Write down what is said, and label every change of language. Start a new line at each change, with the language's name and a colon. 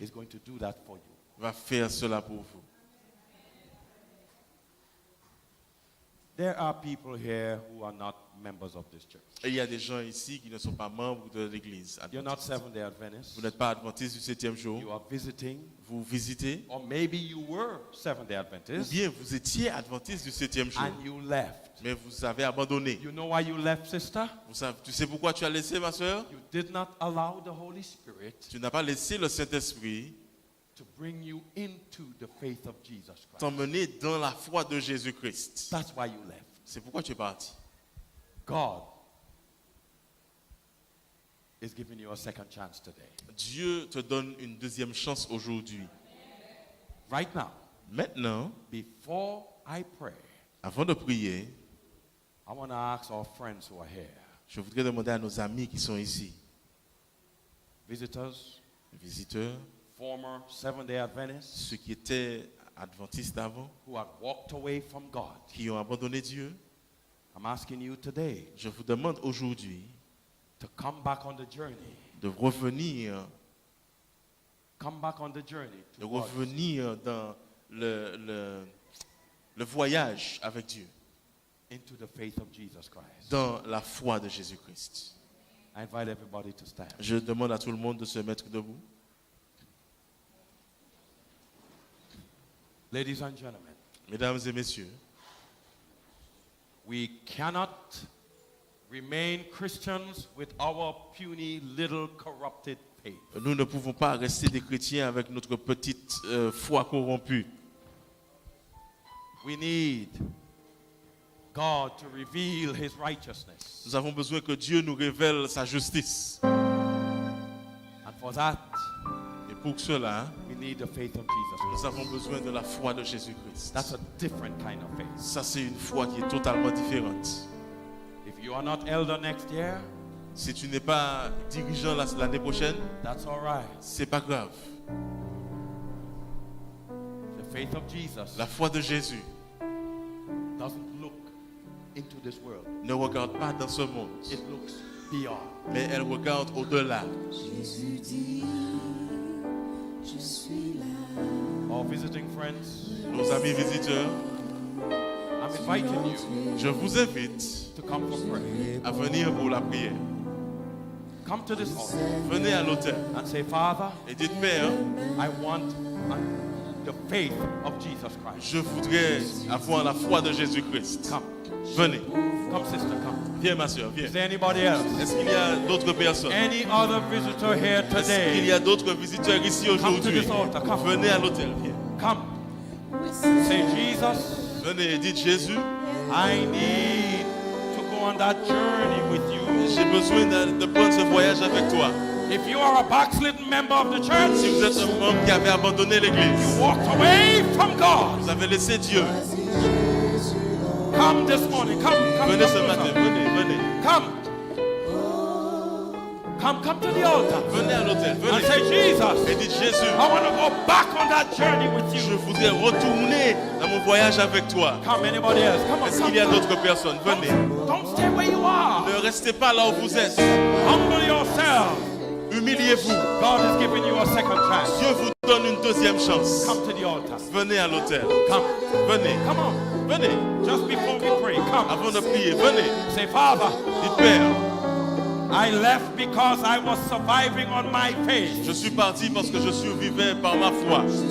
English: is going to do that for you.
French: va faire cela pour vous.
English: There are people here who are not members of this church.
French: Et il y a des gens ici qui ne sont pas membres de l'église.
English: You're not
French: adventiste.
English: Seventh-day Adventists.
French: Vous n'êtes pas adventiste du 7e jour.
English: You are visiting,
French: Vous visitez.
English: or maybe you were Seventh-day
French: Ou
English: Adventists
French: bien vous étiez adventiste du 7e jour.
English: and you left.
French: Mais vous avez abandonné.
English: You know why you left, sister?
French: Tu sais pourquoi tu as laissé, ma soeur?
English: You did not allow the Holy Spirit
French: Tu n'as pas laissé le Saint-Esprit
English: to bring you into the faith of Jesus Christ.
French: t'emmener dans la foi de Jésus-Christ.
English: That's why you left.
French: C'est pourquoi tu es parti.
English: God is giving you a second chance today.
French: Dieu te donne une deuxième chance aujourd'hui.
English: Right now,
French: Maintenant,
English: before I pray,
French: avant de prier,
English: I want to ask our friends who are here,
French: je voudrais demander à nos amis qui sont ici,
English: visitors,
French: visiteurs,
English: former Seventh-day Adventists,
French: ceux qui étaient adventistes avant,
English: who have walked away from God.
French: qui ont abandonné Dieu,
English: I'm asking you today
French: je vous demande aujourd'hui
English: to come back on the journey.
French: de revenir,
English: Come back on the journey
French: de
English: towards
French: revenir dans le voyage avec Dieu,
English: into the faith of Jesus Christ.
French: dans la foi de Jésus-Christ.
English: I invite everybody to stand.
French: Je demande à tout le monde de se mettre debout.
English: Ladies and gentlemen,
French: Mesdames et messieurs,
English: we cannot remain Christians with our puny little corrupted faith.
French: nous ne pouvons pas rester des chrétiens avec notre petite foi corrompue.
English: We need God to reveal his righteousness.
French: Nous avons besoin que Dieu nous révèle sa justice.
English: And for that,
French: Et pour cela,
English: we need the faith of Jesus
French: nous
English: Christ.
French: avons besoin de la foi de Jésus-Christ.
English: That's a different kind of faith.
French: Ça, c'est une foi qui est totalement différente.
English: If you are not elder next year,
French: Si tu n'es pas dirigeant l'année prochaine,
English: that's all right.
French: c'est pas grave.
English: The faith of Jesus
French: La foi de Jésus
English: doesn't look into this world.
French: ne regarde pas dans ce monde,
English: It looks beyond.
French: mais elle regarde au-delà.
English: Our visiting friends,
French: Nos amis visiteurs,
English: I'm inviting you
French: je vous invite
English: to come for prayer.
French: à venir pour la prière.
English: Come to this altar
French: Venez à l'autel
English: and say, Father,
French: et dites, Père,
English: I want the faith of Jesus Christ.
French: je voudrais avoir la foi de Jésus-Christ.
English: Come.
French: Venez.
English: Come, sister, come.
French: Viens, ma soeur, viens.
English: Is there anybody else?
French: Est-ce qu'il y a d'autres personnes?
English: Any other visitor here
French: Est-ce qu'il
English: today?
French: y a d'autres visiteurs ici
English: Come to
French: aujourd'hui?
English: this altar. Come.
French: Venez à l'autel, viens.
English: Come. Say, Jesus,
French: Venez et dites, Jésus,
English: I need to go on that journey with you.
French: j'ai besoin de prendre ce voyage avec toi.
English: If you are a backslidden member of the
French: Si
English: church,
French: vous êtes un membre qui avait abandonné l'église,
English: walked away from God,
French: vous avez laissé Dieu,
English: come this morning. Come, come,
French: venez ce
English: come,
French: matin,
English: come.
French: venez.
English: Come to the altar
French: Venez à l'autel,
English: and say,
French: venez.
English: Jesus,
French: Et dites, Jésus,
English: I want to go back on that journey with
French: je
English: you.
French: voudrais retourner dans mon voyage avec toi.
English: Come, anybody else? Come on,
French: Est-ce
English: come,
French: qu'il y a
English: come.
French: d'autres personnes? Venez.
English: Don't stay where you are.
French: Ne restez pas là où vous êtes.
English: Humble yourself.
French: Humiliez-vous.
English: God is giving you a second chance.
French: Dieu vous donne une deuxième chance.
English: Come to the altar.
French: Venez à l'autel.
English: Come.
French: Venez.
English: Come on.
French: Venez.
English: Just before we pray, come.
French: Avant de prier, venez.
English: Say, Father,
French: Dites, Père,
English: I left because I was surviving on my faith.
French: je suis parti parce que je survivais par ma foi.